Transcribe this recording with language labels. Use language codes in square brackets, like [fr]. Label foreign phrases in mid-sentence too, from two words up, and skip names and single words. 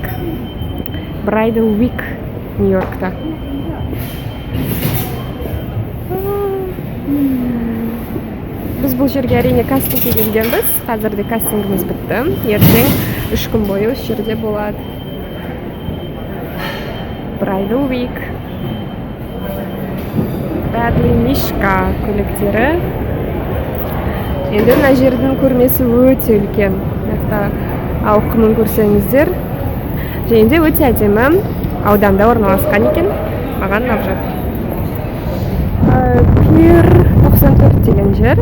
[kk] Bridal Week Нью-Йоркта. Біз бұл жерге әрине кастингке келгенбіз. Қазірде кастингіміз бітті. Ертең 3 күн бойы осы жерде болады. Bridal Week. Bradley Мишка көліктері. Енді мына жердің көрмесі өте үлкен. Ауқымын көрсеңіздер. Және де өте әдемі ауданда орналасқан екен. Маған ұнап жатыр. Пир 94 деген жер.